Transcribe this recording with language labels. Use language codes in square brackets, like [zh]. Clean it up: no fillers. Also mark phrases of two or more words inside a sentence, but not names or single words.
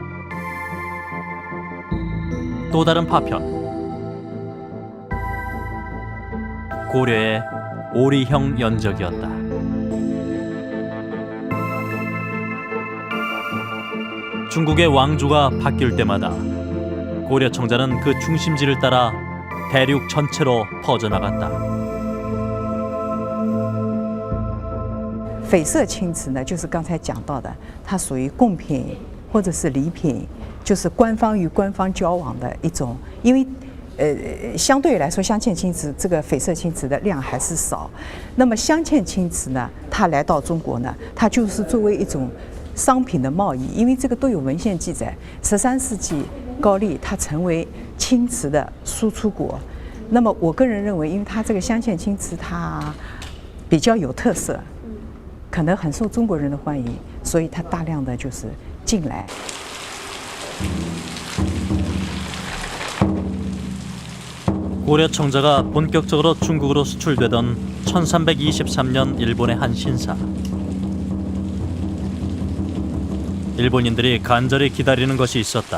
[ko] 또 다른 파편, 고려의 오리형 연적이었다. 중국의 왕조가 바뀔 때마다 고려 청자는 그 중심지를 따라 대륙 전체로 퍼져나갔다. [zh] 绯色青瓷呢，就是刚才讲到的，它属于贡品或者是礼品，就是官方与官方交往的一种。因为相对来说，镶嵌青瓷这个绯色青瓷的量还是少。那么镶嵌青瓷呢，它来到中国呢，它就是作为一种商品的贸易，因为这个都有文献记载。13世纪高丽它成为青瓷的输出国。那么我个人认为，因为它这个镶嵌青瓷它比较有特色。可能很受中国人的欢迎，所以它大量的就是进来。 [ko] 고려 청자가 본격적으로 중국으로 수출되던 1323년 일본의 한 신사. 일본인들이 간절히 기다리는 것이 있었다.